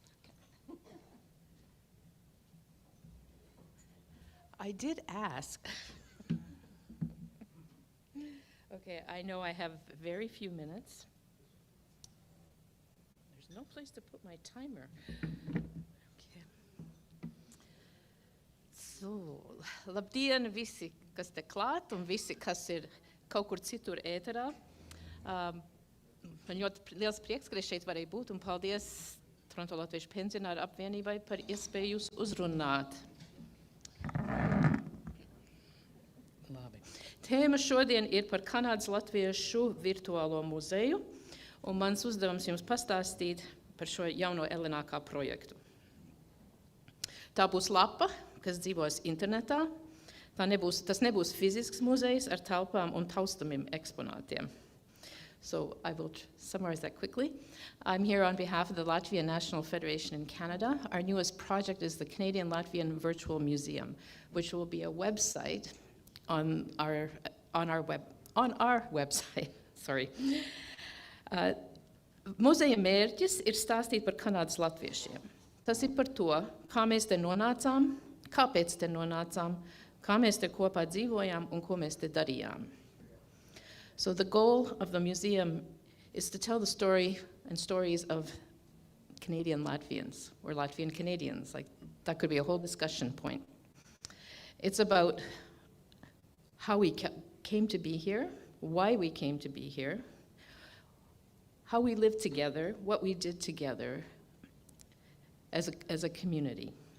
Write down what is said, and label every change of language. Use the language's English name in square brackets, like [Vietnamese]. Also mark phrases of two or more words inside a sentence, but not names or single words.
[English] I did ask. Okay, I know I have very few minutes. There's no place to put my timer. Okay. So, [Latvian] labdien visi, kas te klāt, un visi, kas ir kaut kur citur ēterā. Man ļoti liels prieks, ka es šeit varēju būt, un paldies Toronto Latviešu pensionāru apvienībai par iespēju jūs uzrunāt. Labi. Tēma šodien ir par Kanādas latviešu virtuālo muzeju, un mans uzdevums jums pastāstīt par šo jauno elenākā projektu. Tā būs lapa, kas dzīvos internetā. Tas nebūs fizisks muzejs ar telpām un taustamiem eksponātiem. [English] So I will summarize that quickly. I'm here on behalf of the Latvian National Federation in Canada. Our newest project is the Canadian Latvian Virtual Museum, which will be a website on our website. Sorry. [Latvian] Muzeja mērķis ir stāstīt par Kanādas latviešiem. Tas ir par to, kā mēs te nonācām, kāpēc te nonācām, kā mēs te kopā dzīvojām un ko mēs te darījām. [English] So the goal of the museum is to tell the story and stories of Canadian Latvians, or Latvian Canadians. Like, that could be a whole discussion point. It's about how we came to be here, why we came to be here, how we lived together, what we did together as a community.